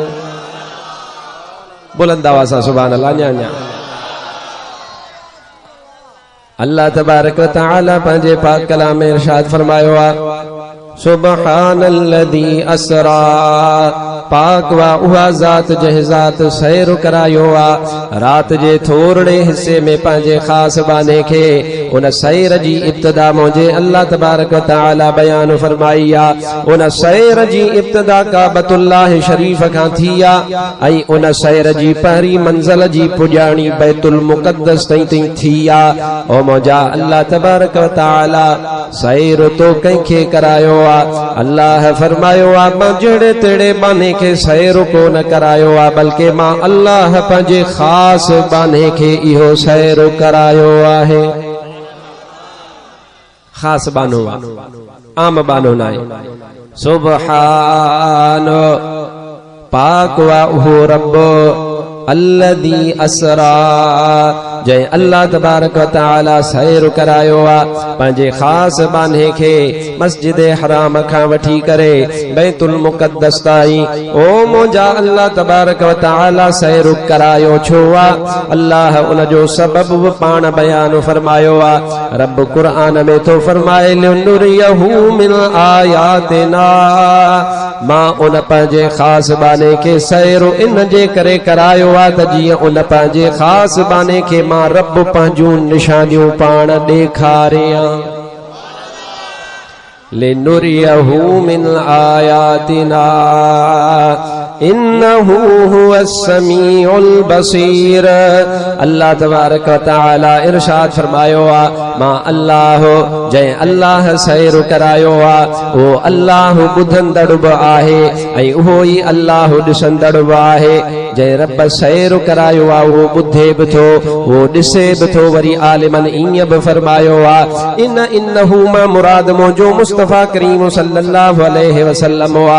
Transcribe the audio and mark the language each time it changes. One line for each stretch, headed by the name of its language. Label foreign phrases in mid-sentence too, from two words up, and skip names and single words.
Sindhi: बुलंद आवाज़ सां
Arabic: سبحان الله.
Sindhi: न्या
Arabic: الله تبارك وتعالى
Sindhi: पंहिंजे पाक कलाम में इरशाद फरमायो आ,
Arabic: سبحان الذي أسرى,
Sindhi: पाक वा उहा ज़ात जंहिं ज़ात सैर करायो आ रात जे थोरड़े हिस्से में पंहिंजे ख़ास बाने खे। उन सैर जी इब्तिदा मुंहिंजे
Arabic: الله تبارك وتعالى
Sindhi: बयान फरमाई आ। उन सैर जी इब्तिदा काबतुल्लाह शरीफ खां थी आ ऐं उन सैर जी पहिरीं मंज़िल जी पुॼाणी बैतुल मुक़द्दस ताईं थी आ। ओ मुंहिंजा
Arabic: الله تبارك وتعالى
Sindhi: सैर तो कंहिंखे करायो आ। अल्लाह फरमायो आ, मां जहिड़े तेड़े बाने खे सैर कोन करायो आ, बल्कि मां अल्लाह पंहिंजे ख़ास बाने खे इहो सैर करायो आहे। ख़ास बानो आ, आम बानो नाहे। सुब्हान, पाक वा उहो रब
Arabic: الذي أسرى,
Sindhi: जंहिं
Arabic: الله تبارك وتعالى
Sindhi: सैर करायो आ पंहिंजे ख़ास बाने खे मस्जिद हराम खां वठी करे बैतुल मुक़द्दस ताईं। ओ मुंहिंजा
Arabic: الله تبارك وتعالى
Sindhi: सैर करायो छो आ? अल्लाह उन जो सबब पाण बयान फरमायो आ। रब क़ुरान में तो फरमाए,
Arabic: لنريه من آياتنا,
Sindhi: मां उन पंहिंजे ख़ास बाने खे सैर इन जे करे करायो आ त जीअं उन पंहिंजे ख़ास बाने खे मां रब पंहिंजूं निशानियूं पाण ॾेखारियां।
Arabic: لنريه من آياتنا إنه هو السميع البصير. الله تبارك وتعالى
Sindhi: इरशाद फरमायो आ, मां अल्लाह जंहिं अल्लाह सैर करायो आ वो अल्लाह ॿुधंदड़ बि आहे ऐं उहो ई अल्लाह ॾिसंदड़ बि आहे। जंहिं रब सैर करायो आ उहो ॿुधे बि थो, उहो ॾिसे बि थो। वरी आलिमन ईअं बि फरमायो आ, इन्नहू मां मुराद मुंहिंजो मुस्तफ़ा करीम
Arabic: صلى الله عليه وسلم
Sindhi: आ।